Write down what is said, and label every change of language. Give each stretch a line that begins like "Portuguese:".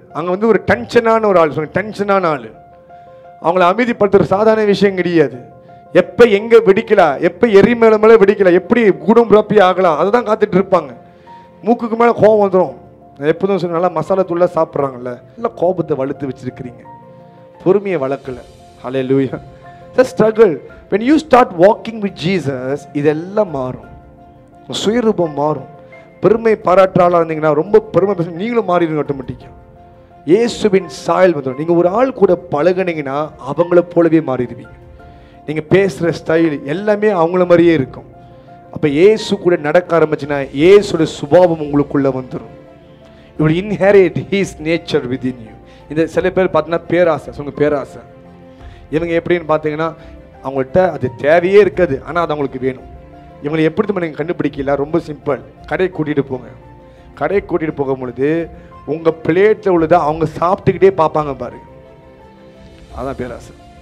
Tamil: அங்க வந்து ஒரு டென்ஷனான ஒரு ஆள், டென்ஷனான ஆள். அவங்களை அமைதிப்படுத்துற சாதாரண விஷயம் கிடையாது. எப்ப எங்க வெடிக்கலாம், எப்ப எரிமேல மேல வெடிக்கலாம், எப்படி குடும்பி ஆகலாம், அதுதான் காத்துட்டு இருப்பாங்க. மூக்குக்கு மேல கோபம் வந்துடும். எப்போதும் சொல்ல, நல்லா மசாலா தூளா சாப்பிட்றாங்கல்ல, நல்லா கோபத்தை வளர்த்து வச்சிருக்கிறீங்க, பொறுமையை வளர்க்கல.
English: Hallelujah. The struggle. When you start walking with Jesus,
Tamil: இதெல்லாம் மாறும். சுயரூபம் மாறும். பெருமை பாராட்டாளா இருந்தீங்கன்னா, ரொம்ப பெருமை பேச நீங்களும் மாறிடுங்க ஆட்டோமேட்டிக்கா. இயேசுவின் சாயல் வந்துடும். நீங்க ஒரு ஆள் கூட பழகுனீங்கன்னா அவங்கள போலவே மாறிடுவீங்க. நீங்க பேசுற ஸ்டைல் எல்லாமே அவங்கள மாதிரியே இருக்கும். அப்ப இயேசு கூட நடக்க ஆரம்பிச்சுன்னா இயேசுடைய சுபாவம் உங்களுக்குள்ள வந்துடும்.
English: You will inherit his nature within you.
Tamil: இந்த சில பேர் பார்த்தீங்கன்னா பேராசை. சொல்லுங்க, பேராசை. இவங்க எப்படின்னு பார்த்தீங்கன்னா, அவங்கள்ட்ட அது தேவையே இருக்காது, ஆனால் அது அவங்களுக்கு வேணும். இவங்களை எப்படி நீங்கள் கண்டுபிடிக்கல? ரொம்ப சிம்பிள். கடை கூட்டிகிட்டு போங்க. கடை கூட்டிகிட்டு போகும் பொழுது உங்கள் பிளேட்டில் உள்ளதை அவங்க சாப்பிட்டுக்கிட்டே பார்ப்பாங்க பாருங்க. அதான் பேராசை.